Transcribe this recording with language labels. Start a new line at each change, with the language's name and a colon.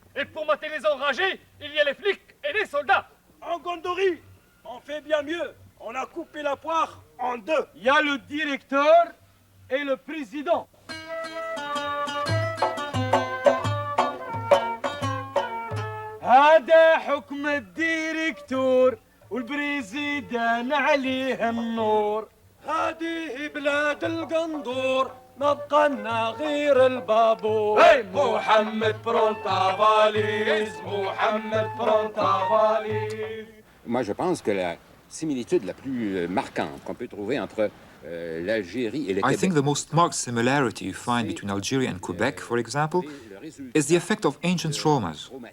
French: Et pour mater les enragés, il y a les flics et les soldats. En Gondori, on fait bien mieux. On a coupé la poire en deux. Il y a le directeur et le président.
Arabic: هذا حكم الديركتور والبريزيدان عليه النور. هذه بلاد القندور ما بقى لنا غير البابور. محمد برونتافاليز محمد برونتافاليز.
French: Moi, je pense que la similitude la plus marquante qu'on peut trouver entre l'Algérie et le Québec.
English: I think the most marked similarity you find between Algeria and Quebec, for example, is the effect of ancient traumas.